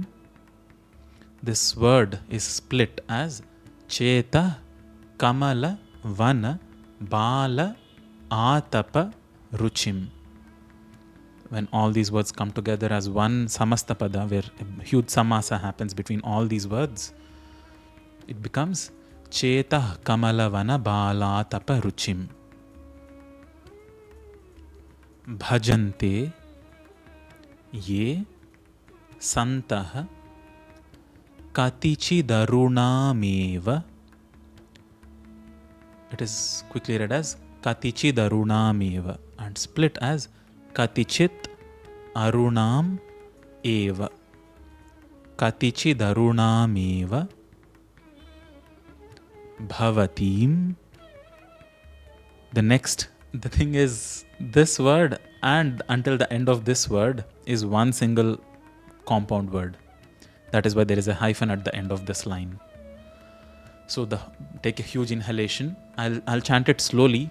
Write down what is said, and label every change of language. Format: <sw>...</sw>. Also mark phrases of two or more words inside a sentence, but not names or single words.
<en>This word is split as</en> <sa>Chetah Kamala Vana Bala Atapa Ruchim.</sa> <en>When all these words come together as one Samastapada, where a huge samasa happens between all these words, it becomes</en> <sa>Chetah Kamalavana Bala Tapa Ruchim. Bhajante ye santah katichidarunameva.</sa> <en>It is quickly read as katichidarunameva and split as</en> <sa>katichit arunam eva. Katichidarunameva bhavatim.</sa> <en>The thing is, this word and until the end of this word is one single compound word. That is why there is a hyphen at the end of this line. So take a huge inhalation. I'll chant it slowly.</en>